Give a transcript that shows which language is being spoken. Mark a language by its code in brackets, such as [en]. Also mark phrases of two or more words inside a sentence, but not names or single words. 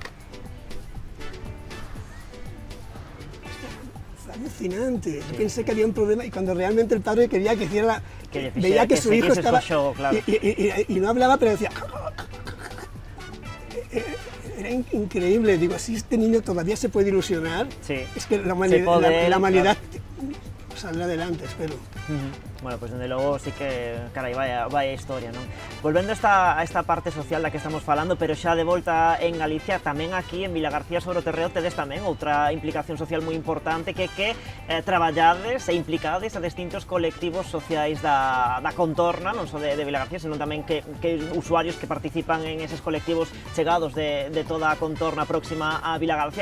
[es] Fue alucinante, yo pensé que había un problema y cuando realmente el padre quería que hiciera veía que su hijo estaba, claro. y no hablaba, pero decía... Era increíble, digo, si este niño todavía se puede ilusionar, es que la humanidad saldrá adelante, espero. Bueno, pues [gl] desde logo sí que, carai, [es] vaya historia, [gl] non? Volvendo a esta parte social da que estamos falando, pero xa de volta en Galicia, tamén aquí en Vilagarcía sobre o Terreo tedes tamén outra implicación social moi importante que traballades e implicades a distintos colectivos sociais da contorna, non só de Vilagarcía, senón tamén que usuarios que participan en eses colectivos chegados de toda a contorna próxima a Vilagarcía.